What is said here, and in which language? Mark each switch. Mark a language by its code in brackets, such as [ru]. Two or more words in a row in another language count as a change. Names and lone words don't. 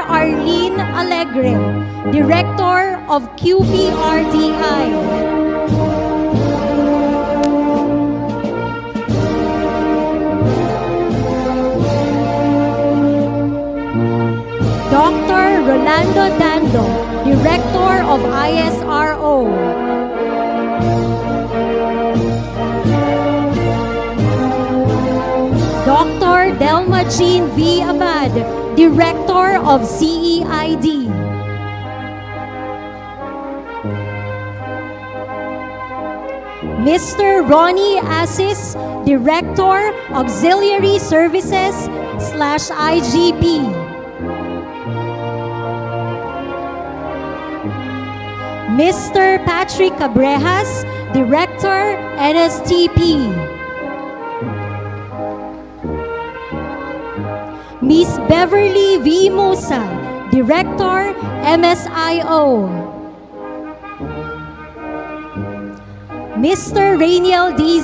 [en] Arlene Alegre, Director of QPRTI. Dr. Rolando Dando, Director of ISRO. Dr. Delma Jean V. Abad, Director of CEID. Mr. Ronnie Assis, Director, Auxiliary Services/IGP. Mr. Patrick Cabrejas, Director, NSTP. Miss Beverly V. Musa, Director, MSIO. Mr. Rainiel D.